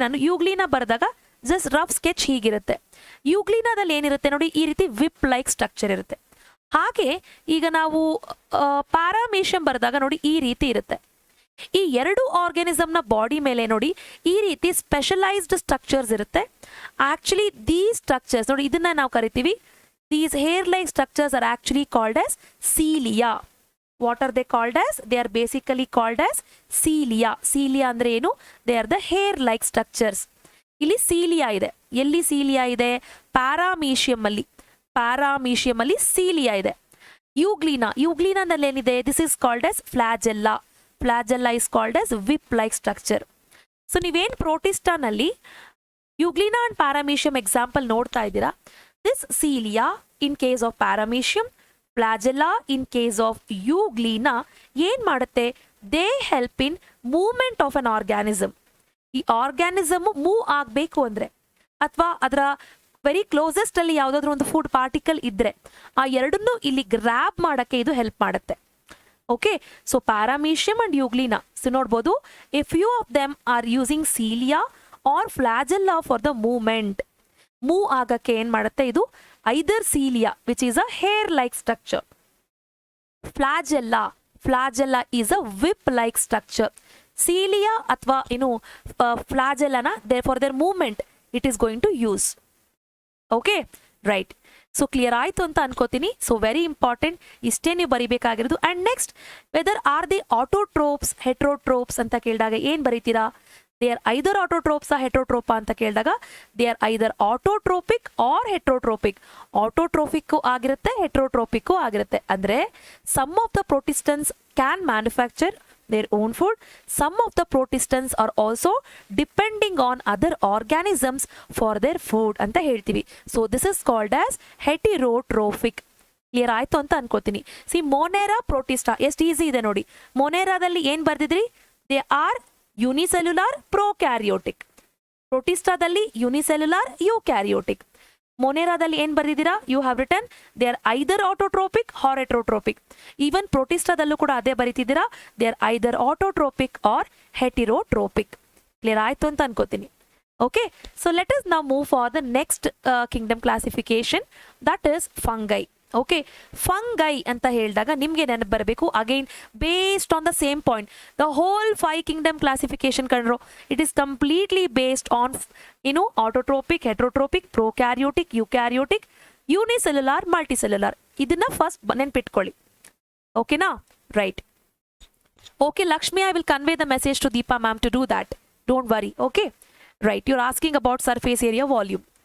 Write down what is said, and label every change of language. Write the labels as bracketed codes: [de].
[kn] ನಾನು ಯುಗ್ಲಿನಾ ಬರೆದಾಗ just rough sketch ಹೀಗಿರುತ್ತೆ. ಯುಗ್ಲಿನಾದಲ್ಲಿ ಏನಿರುತ್ತೆ ನೋಡಿ, ಈ ರೀತಿ ವಿಪ್ ಲೈಕ್ ಸ್ಟ್ರಕ್ಚರ್ ಇರುತ್ತೆ. ಹಾಗೆ ಈಗ ನಾವು ಪ್ಯಾರಾಮೀಷಿಯಂ ಬರೆದಾಗ ನೋಡಿ ಈ ರೀತಿ ಇರುತ್ತೆ. ಈ ಎರಡು ಆರ್ಗ್ಯಾನಿಸಮ್ನ ಬಾಡಿ ಮೇಲೆ ನೋಡಿ ಈ ರೀತಿ ಸ್ಪೆಷಲೈಸ್ಡ್ ಸ್ಟ್ರಕ್ಚರ್ಸ್ ಇರುತ್ತೆ. [en] actually these structures [kn] ನೋಡಿ, ಇದನ್ನ ನಾವು ಕರಿತೀವಿ, [en] these hair like structures are actually called as cilia. What are they called as? They are basically called as cilia. [kn] Cilia ಅಂದ್ರೆ ಏನು? [en] They are the hair like structures. [kn] ಇಲ್ಲಿ cilia ಇದೆ. ಎಲ್ಲಿ cilia ಇದೆ? ಪ್ಯಾರಾಮೀಷಿಯಂ ಅಲ್ಲಿ. ಪ್ಯಾರಾಮೀಷಿಯಂ ಅಲ್ಲಿ cilia ಇದೆ. ಯುಗ್ಲಿನಾ ನಲ್ಲಿ ಏನಿದೆ? [en] This is called as flagella. Flagella is called as whip like structure. [kn] So ನೀವೇನ್ ಪ್ರೋಟಿಸ್ಟಾ ನಲ್ಲಿ ಯುಗ್ಲಿನಾ ಅಂಡ್ ಪ್ಯಾರಾಮೀಷಿಯಂ ಎಕ್ಸಾಂಪಲ್ ನೋಡ್ತಾ ಇದ್ದೀರಾ. [en] This cilia in case of paramecium, flagella in case of euglena [kn] ಏನ್ ಮಾಡುತ್ತೆ? [en] They help in movement of an organism. [kn] ಈ organism move ಆಗಬೇಕು ಅಂದ್ರೆ ಅಥವಾ ಅದರ ವೆರಿ ಕ್ಲೋಸೆಸ್ಟ್ ಅಲ್ಲಿ ಯಾವುದಾದ್ರೂ ಒಂದು ಫುಡ್ ಪಾರ್ಟಿಕಲ್ ಇದ್ರೆ ಆ ಎರಡನ್ನೂ ಇಲ್ಲಿ ಗ್ರ್ಯಾಬ್ ಮಾಡಕ್ಕೆ ಇದು ಹೆಲ್ಪ್ ಮಾಡುತ್ತೆ. [en] Okay, so paramecium and euglena, so ನೋಡ್ಬೋದು, a few of them are using cilia or flagella for the movement. [kn] Move ಆಗಕ್ಕೆ ಏನ್ ಮಾಡುತ್ತೆ ಇದು? [en] Either cilia which is a hair like structure, flagella is a whip like structure. cilia [kn] ಅಥವಾ ಏನು [en] flagella for their movement it is going to use. [kn] Okay, right. So clear ಆಯ್ತು ಅಂತ ಅನ್ಕೋತೀನಿ. [en] so very important, [kn] ಇಷ್ಟೇ ನೀವು ಬರಿಬೇಕಾಗಿರೋದು. [en] and next, whether are the autotrophs heterotrophs [kn] ಅಂತ ಕೇಳಿದಾಗ ಏನ್ ಬರೀತೀರಾ? [en] they are either autotrophs heterotrophs [kn] ಅಂತ ಕೇಳಿದಾಗ [en] They are either autotrophic or heterotrophic. [kn] ಆಟೋಟ್ರೋಪಿಕ್ ಆಗಿರುತ್ತೆ, ಹೆಟ್ರೋಟ್ರೋಪಿಕ್ ಆಗಿರುತ್ತೆ. ಅಂದ್ರೆ [en] Some of the protistans can manufacture their own food. Some of the protistans are also depending on other organisms for their food [kn] ಅಂತ ಹೇಳ್ತೀವಿ. [en] So this is called as heterotrophic. [kn] Clear ಆಯ್ತು ಅಂತ ಅನ್ಕೋತೀನಿ. C ಮೊನೆರಾ Protista ಎಷ್ಟು easy ಇದೆ ನೋಡಿ. ಮೊನೆರಾದಲ್ಲಿ ಏನ್ ಬರ್ದಿದ್ರಿ? [en] They are unicellular prokaryotic. [kn] ಪ್ರೊಟಿಸ್ಟಾದಲ್ಲಿ unicellular eukaryotic. ಮೊನೆರಾದಲ್ಲಿ ಏನ್ ಬರ್ದಿದ್ದೀರಾ? [en] You have written they are either autotrophic or heterotrophic. Even [kn] ಪ್ರೊಟಿಸ್ಟಾದಲ್ಲೂ ಕೂಡ ಅದೇ ಬರೀತಿದ್ದೀರಾ, [en] They are either autotrophic or heterotrophic. [kn] Clear ಆಯ್ತು ಅಂತ ಅನ್ಕೋತೀನಿ. [en] Okay, so let us now move for the next kingdom classification, that is fungi. Okay, fungi [kn] ಅಂತ ಹೇಳಿದಾಗ ನಿಮ್ಗೆ ನೆನಪು ಬರಬೇಕು [en] Again based on the same point. The whole 5 kingdom classification ಕಂಡ್ರು, it is completely based on autotrophic, heterotrophic, prokaryotic, eukaryotic, unicellular, multicellular. [kn] ಇದನ್ನ first ನೆನ್ಪಿಟ್ಕೊಳ್ಳಿ. ಓಕೆನಾ? Right. [en] Okay Lakshmi, I will convey the message to Deepa ma'am to do that. Don't worry. Okay, right. You're asking about surface area volume.